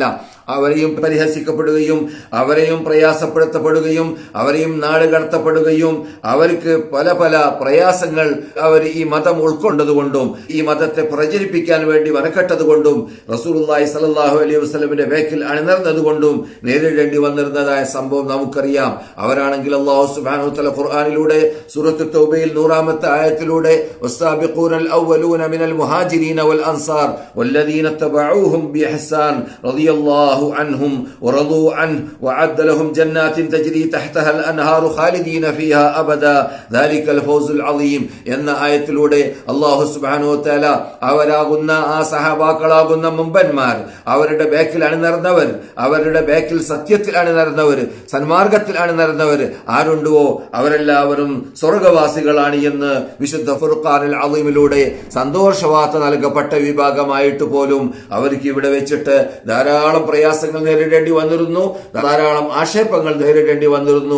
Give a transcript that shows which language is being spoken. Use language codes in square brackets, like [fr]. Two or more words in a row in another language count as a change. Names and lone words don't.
[ml] അവരെയും പരിഹസിക്കപ്പെടുകയും അവരെയും പ്രയാസപ്പെടുത്തപ്പെടുകയും അവരെയും നാട് കടത്തപ്പെടുകയും അവർക്ക് പല പല പ്രയാസങ്ങൾ അവർ ഈ മതം ഉൾക്കൊണ്ടതുകൊണ്ടും ഈ മതത്തെ പ്രചരിപ്പിക്കാൻ വേണ്ടി വനക്കെട്ടതുകൊണ്ടും [ar] رسول الله صلى الله عليه [ml] വസല്ലമിന്റെ വേക്കിൽ അണിനിരന്നതുകൊണ്ടും നേരിടേണ്ടി വന്നിരുന്നതായ സംഭവം നമുക്കറിയാം. അവരാണെങ്കിൽ [ar] الله سبحانه وتعالى [ml] ഖുർആനിലൂടെ സൂറത്ത് തൗബയിൽ 100-ാമത്തെ ആയത്തിലൂടെ [ar] والسابقون الأولون من المهاجرين والأنصار والذين اتبعوهم بإحسان റളിയല്ലാഹു عنهم ورضوا عنه وعد لهم جنات تجري تحتها الأنهار خالدين فيها أبدا ذلك الفوز العظيم [ml] എന്ന ആയത്തിലൂടെ [ar] الله سبحانه وتعالى [ml] അവരാകുന്ന ആ സഹാബാക്കളാകുന്ന മുമ്പന്മാർ, അവരുടെ ബേക്കിൽ അണിനിരന്നവർ, അവരുടെ ബേക്കിൽ സത്യത്തിൽ അണിനിരന്നവർ, സന്മാർഗത്തിൽ അണിനിരന്നവർ ആരുണ്ടോ അവരെല്ലാവരും സ്വർഗവാസികളാണ് എന്ന് വിശുദ്ധ ഫുർഖാനുൽ അളീമിലൂടെ സന്തോഷവാർത്ത നൽകപ്പെട്ട വിഭാഗമായിട്ട് പോലും അവർക്ക് ഇവിടെ വെച്ചിട്ട് ധാരാളം പ്രയാസങ്ങൾ നേരിടേണ്ടി വന്നിരുന്നു, ധാരാളം ആക്ഷേപങ്ങൾ നേരിടേണ്ടി വന്നിരുന്നു.